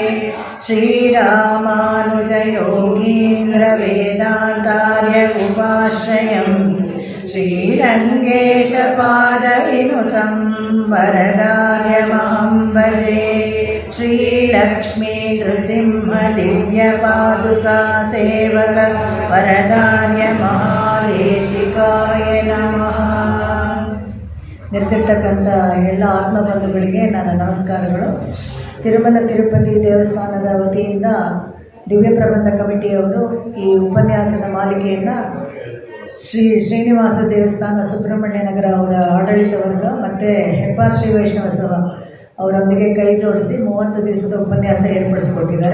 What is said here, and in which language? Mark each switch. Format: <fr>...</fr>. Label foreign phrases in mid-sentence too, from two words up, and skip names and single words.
<sa>श्रीरामानुजयोगीन्द्रवेदान्तार्य उपाश्रयं श्रीरङ्गेशपादविनुतं वरदार्यमहं भजे। श्रीलक्ष्मीनृसिंहदिव्यपादुकासेवक वरदार्य महादेशिकाय नमः।</sa> <kn>ನಿರ್ತಿರ್ತಕ್ಕಂಥ ಎಲ್ಲ ಆತ್ಮಬಂಧುಗಳಿಗೆ ನನ್ನ ನಮಸ್ಕಾರಗಳು. ತಿರುಮಲ ತಿರುಪತಿ ದೇವಸ್ಥಾನದ ವತಿಯಿಂದ ದಿವ್ಯ ಪ್ರಬಂಧ ಕಮಿಟಿಯವರು ಈ ಉಪನ್ಯಾಸದ ಮಾಲಿಕೆಯನ್ನು ಶ್ರೀನಿವಾಸ ದೇವಸ್ಥಾನ ಸುಬ್ರಹ್ಮಣ್ಯ ನಗರ ಅವರ ಆಡಳಿತ ವರ್ಗ ಮತ್ತು ಹೆಬ್ಬಾರ್ ಶ್ರೀ ವೈಷ್ಣವ ಸಭಾ ಅವರೊಂದಿಗೆ ಕೈ ಜೋಡಿಸಿ 30 ದಿವಸದ ಉಪನ್ಯಾಸ ಏರ್ಪಡಿಸಿಕೊಟ್ಟಿದ್ದಾರೆ.</kn>